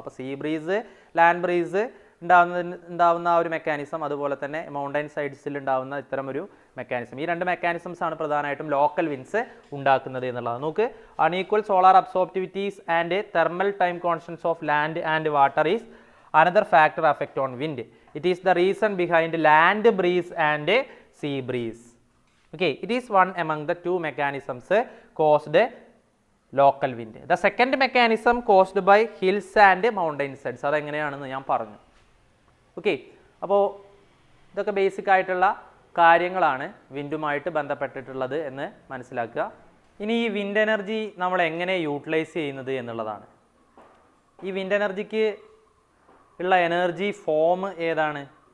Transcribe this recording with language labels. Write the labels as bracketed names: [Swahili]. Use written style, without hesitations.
[Malayalam] അപ്പോൾ see breeze, land breeze ഉണ്ടാവുന്ന ആ ഒരു മെക്കാനിസം, അതുപോലെ തന്നെ മൗണ്ടെയിൻ സൈഡ്സിൽ ഉണ്ടാവുന്ന ഇത്തരം ഒരു മെക്കാനിസം, ഈ രണ്ട് മെക്കാനിസംസ് ആണ് പ്രധാനമായിട്ടും ലോക്കൽ വിൻഡ്സ് ഉണ്ടാക്കുന്നത് എന്നുള്ളത്. [English] നമുക്ക് unequal solar absorptivities and thermal time constants of land and water is another factor affect on wind. It is the reason behind land breeze and sea breeze. Okay, it is one among the two mechanisms caused local wind. The second mechanism caused by hills and mountain sides. [Malayalam] അത് എങ്ങനെയാണെന്ന് ഞാൻ പറഞ്ഞു. Okay. അപ്പോൾ ഇതൊക്കെ basic ആയിട്ടുള്ള കാര്യങ്ങളാണ് വിൻഡുമായിട്ട് ബന്ധപ്പെട്ടിട്ടുള്ളത് എന്ന് മനസ്സിലാക്കുക. ഇനി ഈ വിൻഡ് എനർജി നമ്മൾ എങ്ങനെ യൂട്ടിലൈസ് ചെയ്യുന്നത് എന്നുള്ളതാണ്. ഈ വിൻഡ് എനർജിക്ക് ഉള്ള എനർജി ഫോം ഏതാണ്?